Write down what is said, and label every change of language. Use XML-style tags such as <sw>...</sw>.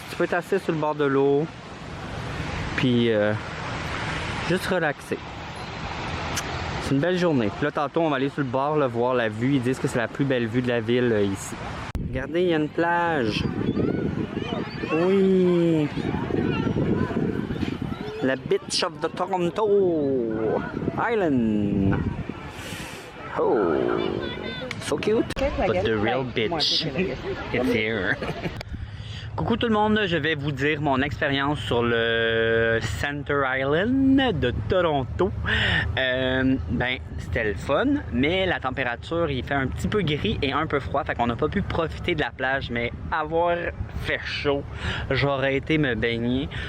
<fr>Tu peux t'asseoir sur le bord de l'eau. Puis, juste relaxer. C'est une belle journée. Puis là, tantôt, on va aller sur le bord, là, voir la vue. Ils disent que c'est la plus belle vue de la ville, ici. Regardez, il y a une plage. Oui.</fr> <en>La Beach of the Toronto Island. Oh, so cute. But the real bitch is here.</en> <fr>Coucou tout le monde, je vais vous dire mon expérience sur le Center Island de Toronto. Ben, c'était le fun, mais la température, il fait un petit peu gris et un peu froid, fait qu'on n'a pas pu profiter de la plage, mais avoir fait chaud, j'aurais été me baigner.</fr>